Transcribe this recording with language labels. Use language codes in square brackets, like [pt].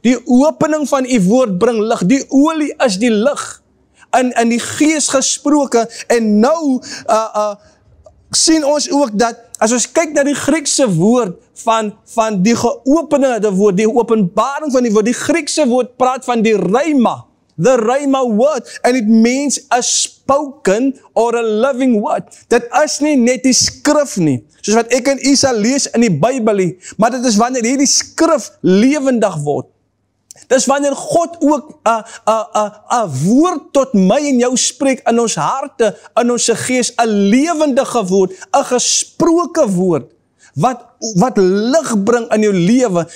[af] Die opening van die woord bring lig. Die olie is die lig. In die gees gesproke. En nou sien ons ook dat, as ons kyk na die Griekse woord van die geopende woord, die openbaring van die woord, die Griekse woord praat van die rhema. [en] The rhema word, and it means a spoken or a living word. [af] Dit is nie net die skrif nie, soos wat ek en u sal lees in die Bybel nie, maar dit is wanneer hierdie skrif lewendig word. Dis wanneer God ook 'n woord tot my en jou spreek in ons harte, in ons gees, 'n lewendige woord, 'n gesproke woord, wat lig bring in jou lewe.